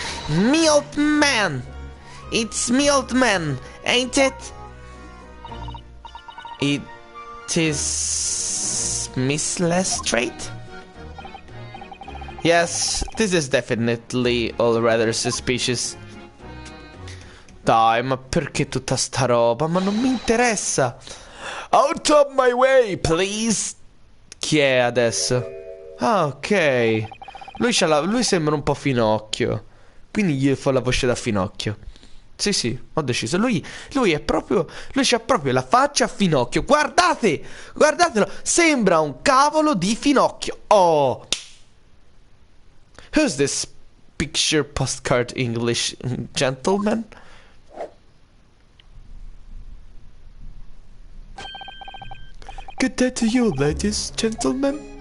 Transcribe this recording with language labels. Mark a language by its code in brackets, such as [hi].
[en] Me old man. It's me old man, ain't it? It is Miss Lestrade? Yes, this is definitely all rather suspicious. [it] Dai, ma perché tutta sta roba? Ma non mi interessa. [en] Out of my way, please. [it] Chi è adesso? Ah, ok. Lui sembra un po' finocchio. Quindi gli fa la voce da finocchio. Sì, sì, ho deciso. Lui è proprio. Lui c'ha proprio la faccia a finocchio. Guardate! Guardatelo! Sembra un cavolo di finocchio. Oh! [en] Who's this picture postcard English gentleman? Good day to you, ladies, gentlemen.